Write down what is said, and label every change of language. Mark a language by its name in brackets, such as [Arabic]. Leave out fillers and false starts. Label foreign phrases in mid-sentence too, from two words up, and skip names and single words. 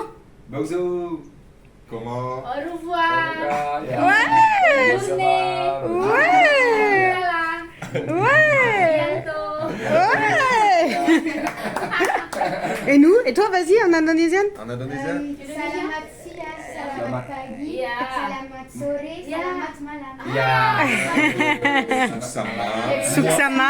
[French] Bonjour. Comment? Au revoir. Ouais. Ouais. Ouais. Ouais. Et nous? Et toi, vas-y, en indonésien? En indonésien? [Indonesian] Selamat siang, selamat pagi, selamat sore, selamat malam. Suksama.